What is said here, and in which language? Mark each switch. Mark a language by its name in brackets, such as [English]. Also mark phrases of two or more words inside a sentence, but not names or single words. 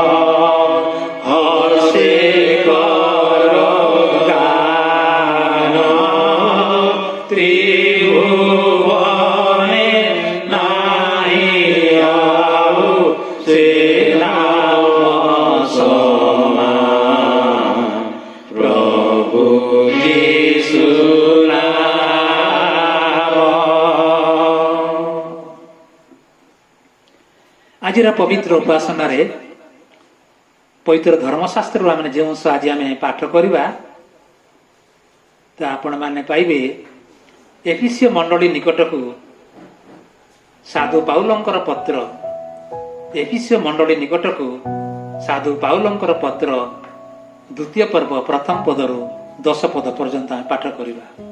[Assamese] হর্ষে কর গান ত্রিভুবনে নাহি আৰু সে নাম সমান প্রভু যিশু নাম। [Odia] ଆଜିର ପବିତ୍ର ଉପାସନାରେ ପବିତ୍ର ଧର୍ମଶାସ୍ତ୍ରରୁ ଆମେ ଯେଉଁ ଅଂଶ ଆଜି ଆମେ ପାଠ କରିବା ତା ଆପଣମାନେ ପାଇବେ ଏଫିସିୟ ମଣ୍ଡଳୀ ନିକଟକୁ ସାଧୁ ପାଉଲଙ୍କର ପତ୍ର ଏଫିସିୟ ମଣ୍ଡଳୀ ନିକଟକୁ ସାଧୁ ପାଉଲଙ୍କର ପତ୍ର ଦ୍ୱିତୀୟ ପର୍ବ ପ୍ରଥମ ପଦରୁ 10 ପଦ ପର୍ଯ୍ୟନ୍ତ ଆମେ ପାଠ କରିବା।